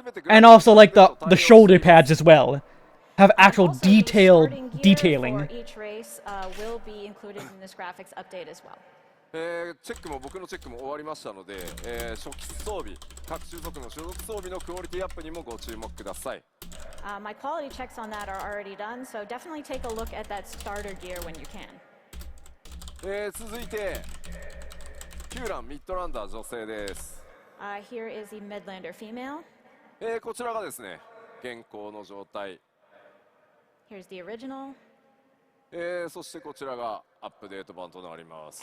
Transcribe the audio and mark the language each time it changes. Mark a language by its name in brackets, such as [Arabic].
[English] And also, like, the shoulder pads as well have actual detailing. For each race will be included in this graphics update as well. [Japanese] チェックも僕のチェックも終わりましたので、初期装備、各種族の所属装備のクオリティアップにもご注目ください。 [English] My quality checks on that are already done, so definitely take a look at that starter gear when you can. [Japanese] 続いてヒューランミッドランダー女性です。 [English] Here is the Midlander female. [Japanese] こちらがですね、現行の状態。 [English] Here's the original. [Japanese] そしてこちらがアップデート版となります。